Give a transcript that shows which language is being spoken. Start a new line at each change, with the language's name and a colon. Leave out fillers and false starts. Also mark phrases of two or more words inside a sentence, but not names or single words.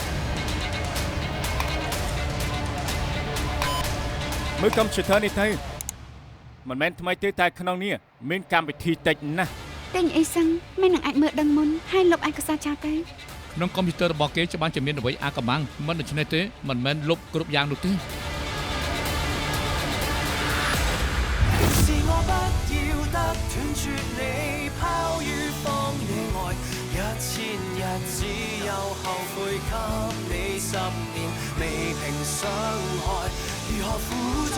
Khmer: មើលកុំព្យូទ័រនេះទៅមិនមែនថ្មីទេតែក្នុងនេះមានកម្មវិធីតិចណាស់ ទិញអីសឹងមិននឹងអាចមើលដឹងមុនហើយលុបឯកសារចោលទៅ ក្នុងកុំព្យូទ័ររបស់គេច្បាស់ជាមានអ្វីអាកំបាំងមិនដូច្នេះទេមិនមែនលុបគ្រប់យ៉ាងនោះទេ
Cantonese: 是我不要得斷絕你，拋於荒野外，一千日只有後悔給你10年未平傷害，如何負載？